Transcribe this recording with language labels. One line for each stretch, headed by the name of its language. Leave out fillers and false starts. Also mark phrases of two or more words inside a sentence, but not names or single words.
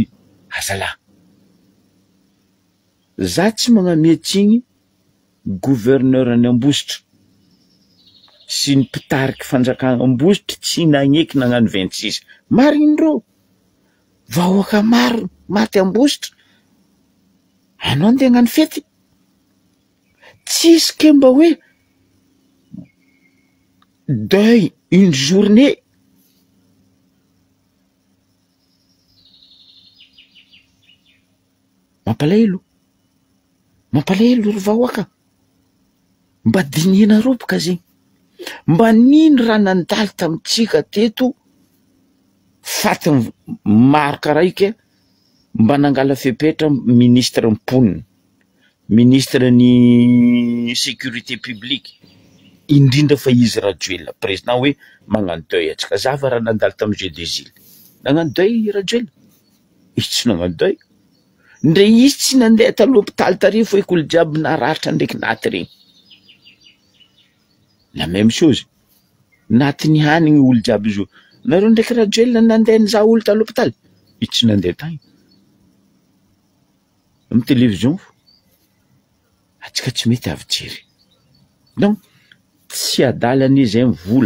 Malagasy: Azalahy, za tsy magnametsiny gouverneur any Ambositra sy ny mpitariky fanjakana Ambositra tsy nagneky nagnano 26. Marindreo vahoaka maro maty Ambositra, anao ndeha hagnano fety. Tsisy ke mba hoe
French: deuil une journée.
Malagasy: Mampalahelo ry vahoaka. Mba dinihana roboka zegny. Mba nino raha nandalo tamitsika teto fatiny maro karaha ike, mba nangala fepetra ministre mponina, ministre ny
French: sécurité publique,
Malagasy: indrindra fa izy Rajoelina président hoe magnano deuil atsika. Zava raha nandalo tamy jeu des îles, nagnano deuil Rajoelina? Izy tsy nagnano deuil. Ndre izy tsy nandeha ta l'hôpital tary fa olo jiaby naratra ndraiky naty regny.
French: La même chose,
Malagasy: naty ny hanigny olo jiaby zo. Nareo ndraiky Rajoelina nandeha nizaha olo ta l'hôpital? Izy tsy nandeha tagny. Amy télévision atsika tsy mety avy jery. Donc tsy adalany zay mivola.